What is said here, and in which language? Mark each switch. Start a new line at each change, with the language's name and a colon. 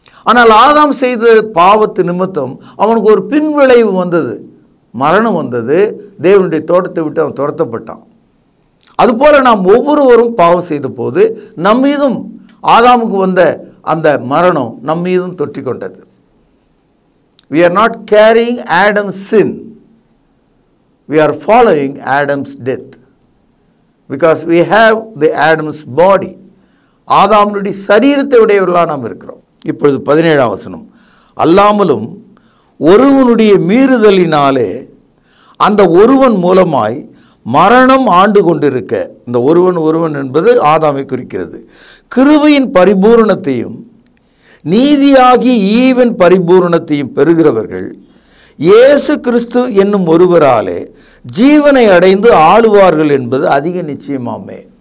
Tamil: ஆனால் ஆதாம் செய்த பாவத்து நிமித்தம் அவனுக்கு ஒரு பின்விளைவு வந்தது, மரணம் வந்தது. தேவனுடைய தோட்டத்தை விட்டு அவன் துரத்தப்பட்டான். அதுபோல் நாம் ஒவ்வொருவரும் பாவம் செய்த போது நம்மீதும் ஆதாமுக்கு வந்த அந்த மரணம் நம்மீதும் தொற்றி கொண்டது.
English: We are not carrying Adam's sin. We are following Adam's death. Because we have the Adam's body.
Tamil: ஆதாமுடைய சரீரத்தை உடையவர்களாக நாம் இருக்கிறோம். இப்பொழுது 17ஆம் வசனம். அல்லாமலும் ஒருவனுடைய மீறுதலினாலே அந்த ஒருவன் மூலமாய் மரணம் ஆண்டு கொண்டிருக்க, இந்த ஒருவன் என்பது ஆதாமை குறிக்கிறது, கிருபையின் பரிபூரணத்தையும் நீதியாகி ஈவன் பரிபூரணத்தையும் பெறுகிறவர்கள் இயேசு கிறிஸ்து என்னும் ஒருவராலே ஜீவனை அடைந்து ஆளுவார்கள் என்பது அதிக நிச்சயமாமே.